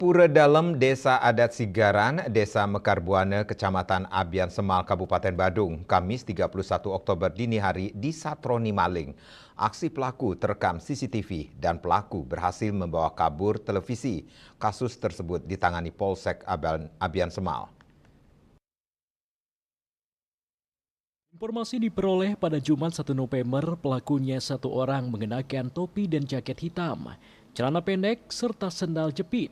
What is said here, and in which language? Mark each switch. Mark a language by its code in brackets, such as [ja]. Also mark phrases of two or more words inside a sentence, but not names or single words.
[id] Pura Dalem, Desa Adat Sigaran, Desa Mekarbuana, Kecamatan Abian Semal, Kabupaten Badung, Kamis 31 Oktober dini hari disatroni maling. Aksi pelaku terekam CCTV dan pelaku berhasil membawa kabur televisi. Kasus tersebut ditangani Polsek Abian Semal. Informasi diperoleh pada Jumat 1 November, pelakunya satu orang mengenakan topi dan jaket hitam, celana pendek, serta sendal jepit.